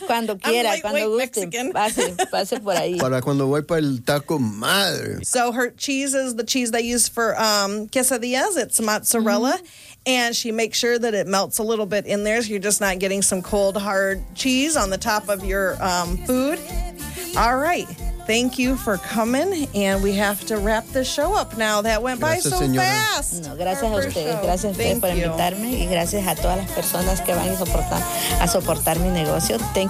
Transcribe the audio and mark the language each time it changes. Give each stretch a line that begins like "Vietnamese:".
Spanish: Cuando quiera, cuando guste. Pase por ahí. Para cuando voy para el taco madre.
English: So her cheese is the cheese they use for quesadillas. It's mozzarella. Mm-hmm. And she makes sure that it melts a little bit in there so you're just not getting some cold, hard cheese on the top of your food. All right. Thank you for coming. And we have to wrap the show up now. That went by
Spanish: gracias,
English: so señora. Fast.
Spanish: No, gracias a ustedes. Gracias a ustedes por invitarme. Y gracias a todas las personas que van a soportar mi negocio.
English: Thank you.